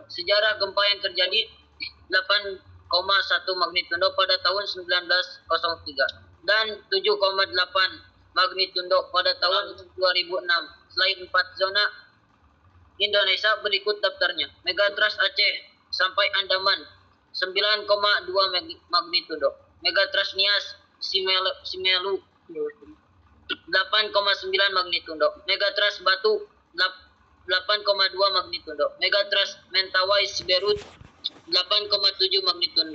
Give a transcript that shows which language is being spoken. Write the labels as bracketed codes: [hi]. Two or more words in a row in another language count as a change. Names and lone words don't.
[id] Sejarah gempa yang terjadi 8,1 magnitudo pada tahun 1903 dan 7,8 magnitudo pada tahun 2006. Selain 4 zona Indonesia berikut daftarnya. Megatrust Aceh sampai Andaman 9,2 magnitudo. Megatrust Nias Simelu 8,9 magnitudo. Megatrust Batu 8,2 magnitudo. Megatrust Mentawai Siberut 8,7 magnitudo.